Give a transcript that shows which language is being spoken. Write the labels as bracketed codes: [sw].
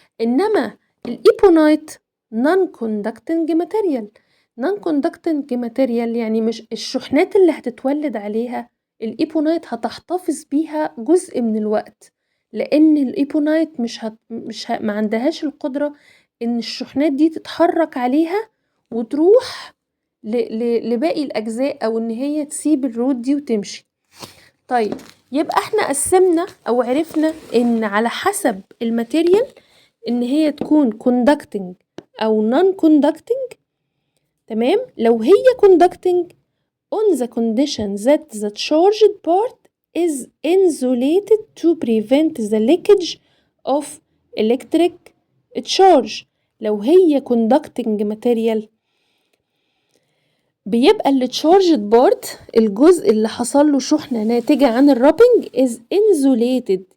[ar] انما الايبونايت [en] non conducting material. non conducting material [ar] يعني مش الشحنات اللي هتتولد عليها الايبونايت هتحتفظ بيها جزء من الوقت، لان الايبونايت ما عندهاش القدرة ان الشحنات دي تتحرك عليها وتروح لباقي الاجزاء، او ان هي تسيب الرود دي وتمشي. طيب، يبقى احنا قسمنا او عرفنا ان على حسب الماتيريال ان هي تكون conducting او non conducting. تمام. لو هي [en] conducting on the condition that the charged part is insulated to prevent the leakage of electric charge. [ar] لو هي conducting material بيبقى اللي [en] charged part [ar] الجزء اللي حصل له شحنة ناتجة عن الرابنج [en] is insulated.